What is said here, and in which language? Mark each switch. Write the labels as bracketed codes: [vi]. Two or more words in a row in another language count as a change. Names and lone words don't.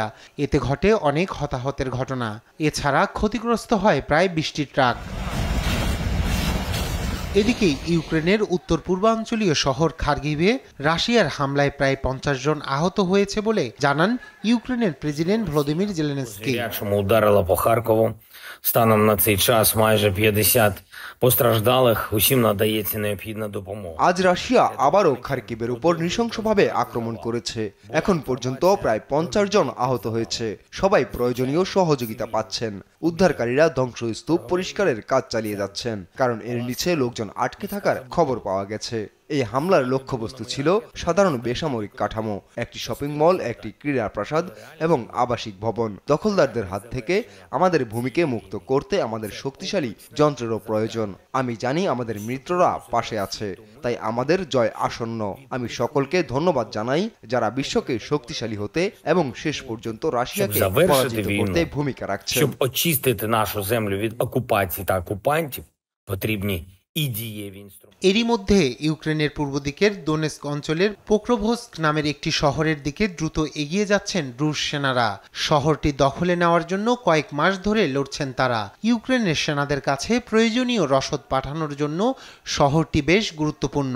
[bn] এতে ঘটে অনেক হতাহতের ঘটনা। এছাড়া ক্ষতিগ্রস্ত হয় প্রায় 20টি ট্রাক। এদিকে ইউক্রেনের উত্তর পূর্বাঞ্চলীয় শহর খার্কিভে রাশিয়ার হামলায় প্রায় 50 জন আহত হয়েছে বলে জানান ইউক্রেনের প্রেসিডেন্ট ভলোদিমির জেলেনস্কি। [uk] Станом на цей час майже 50 постраждалих, усім надається необхідна допомога. [bn] আজ রাশিয়া আবারও খার্কিভের উপর নৃশংসভাবে আক্রমণ করেছে। এখন পর্যন্ত প্রায় 50 জন আহত হয়েছে। সবাই প্রয়োজনীয় সহযোগিতা পাচ্ছেন। উদ্ধারকারীরা ধ্বংসস্তূপ পরিষ্কারের কাজ চালিয়ে যাচ্ছেন, কারণ এর নিচে লোকজন আটকে থাকার খবর পাওয়া গেছে। এই হামলার লক্ষ্যবস্তু ছিল সাধারণ বেসামরিক কাঠামো, একটি শপিং মল, একটি ক্রীড়া প্রাসাদ এবং আবাসিক ভবন। দখলদারদের হাত থেকে আমাদের ভূমিকে মুক্ত করতে আমাদের শক্তিশালী যন্ত্রেরও প্রয়োজন। আমি জানি আমাদের মিত্ররা পাশে আছে, তাই আমাদের জয় আসন্ন। আমি সকলকে ধন্যবাদ জানাই যারা বিশ্বকে শক্তিশালী হতে এবং শেষ পর্যন্ত রাশিয়াকে পরাজিত করতে ভূমিকা রাখছেন। [uk] Щоб очистити нашу землю від окупації та окупантів, потрібні [bn] এরই মধ্যে ইউক্রেনের পূর্ব দিকের দোনেস্ক অঞ্চলের পোক্রোভস্ক নামের একটি শহরের দিকে দ্রুত এগিয়ে যাচ্ছেন রুশ সেনারা। শহরটি দখলে নেওয়ার জন্য কয়েক মাস ধরে লড়ছেন তারা। ইউক্রেনের সেনাদের কাছে প্রয়োজনীয় রসদ পাঠানোর জন্য শহরটি বেশ গুরুত্বপূর্ণ।